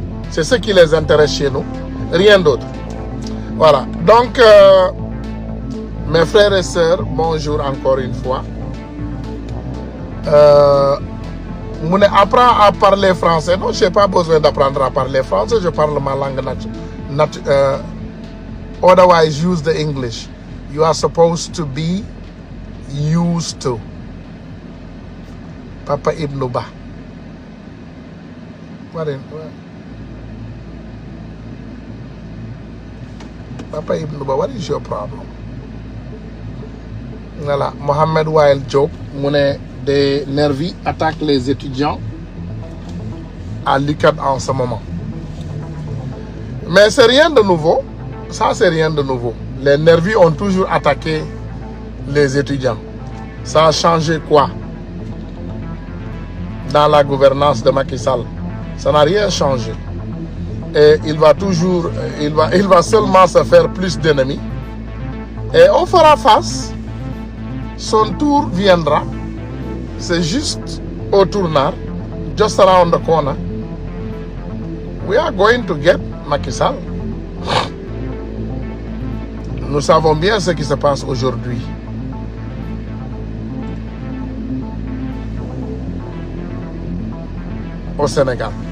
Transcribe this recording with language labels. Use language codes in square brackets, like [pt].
[fr] C'est ce qui les intéresse chez nous, rien d'autre. Voilà, donc mes frères et sœurs, bonjour encore une fois. Apprends à parler français. Non, je n'ai pas besoin d'apprendre à parler français, je parle ma langue naturelle. [en] Otherwise, use the English. You are supposed to be used to. Papa Ibn Ba. Papa Ibn Ba, what is your problem? [fr] Voilà, Mohamed Wael Diop, des nervis attaquent les étudiants à l'UCAD en ce moment. Mais c'est rien de nouveau. Ça, c'est rien de nouveau. Les nervis ont toujours attaqué les étudiants. Ça a changé quoi dans la gouvernance de Macky Sall? Ça n'a rien changé. Et il va seulement se faire plus d'ennemis. Et on fera face. Son tour viendra. C'est juste au tournant. [en] Just around the corner. We are going to get Macky Sall. [fr] Nous savons bien ce qui se passe aujourd'hui. Au Sénégal.